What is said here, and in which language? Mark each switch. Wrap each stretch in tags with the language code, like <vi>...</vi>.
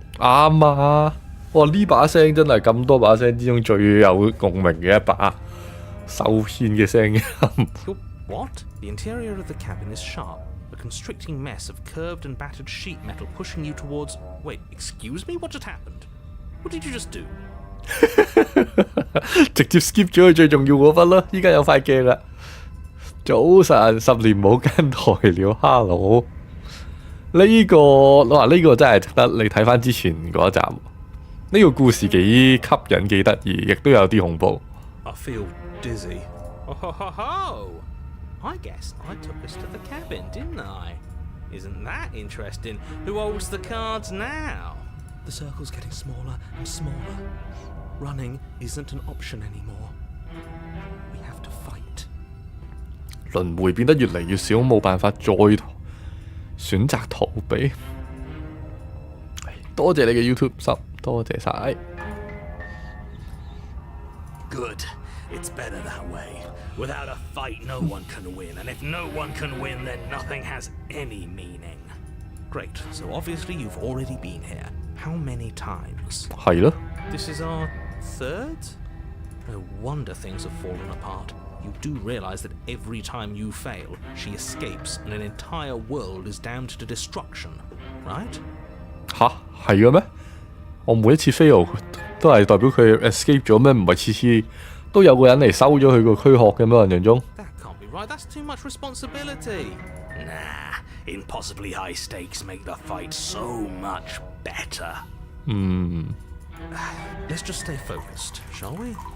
<yue>啱啊！哇，呢把聲真係咁多把聲之中最有共鳴嘅一把受騙嘅聲音。</yue> <en>What? The interior of the cabin is sharp. A constricting mess of curved and battered sheet metal pushing you towards... Wait, excuse me? What just happened? What did you just do?</en> <yue>直接 skip 咗佢最重要嗰忽啦！依家有塊鏡啦。早晨，10年冇跟台了，Hello。呢個呢個真係值得你睇翻之前嗰一集。呢個故事幾吸引、幾得意，亦都有啲恐怖。</yue> <en>I feel dizzy. Oh ho ho ho! I guess I took us to the cabin, didn't I? Isn't that interesting? Who holds the cards now? The circle's getting smaller and smaller. Running isn't an option anymore. We have to fight.</en> <yue>輪迴變得越嚟越少，冇辦法再選擇逃避。多謝你嘅 YouTube sub，多謝晒。</yue> <en>Good. It's better that way. Without a fight, no one can win. And if no one can win, then nothing has any meaning. Great. So obviously you've already been here. How many times?</en> <yue>係咯。</yue> <en>This is our third? No wonder things have fallen apart. You do realize that every time you fail, she escapes and an entire world is damned to destruction, right?</en> <yue>吓，係嘅咩？我每一次 fail 都係代表佢 escape 咗咩？唔係次次都有個人嚟收咗佢個軀殼嘅咩？印象中。</yue> <en>That can't be right. That's too much responsibility. Nah, impossibly high stakes make the fight so much better. Let's just stay focused, shall we?</en>